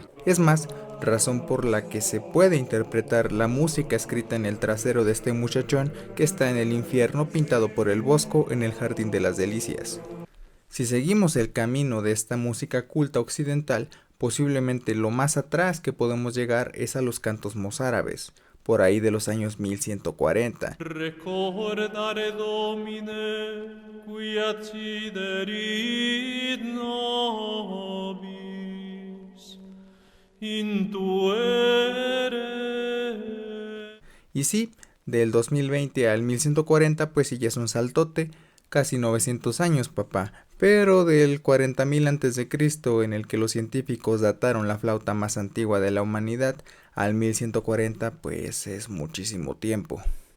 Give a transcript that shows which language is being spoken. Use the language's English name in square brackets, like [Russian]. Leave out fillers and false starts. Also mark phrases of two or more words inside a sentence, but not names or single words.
[Spanish] Es más, razón por la que se puede interpretar la música escrita en el trasero de este muchachón que está en el infierno pintado por el Bosco en el Jardín de las Delicias. Si seguimos el camino de esta música culta occidental, posiblemente lo más atrás que podemos llegar es a los cantos mozárabes, por ahí de los años 1140. [Latin] Recordare Domine, qui acciderit nobis, intuere. [Spanish] Y sí, del 2020 al 1140 pues sí ya es un saltote, casi 900 años, papá. Pero del 40.000 a.C., en el que los científicos dataron la flauta más antigua de la humanidad, al 1140, pues es muchísimo tiempo.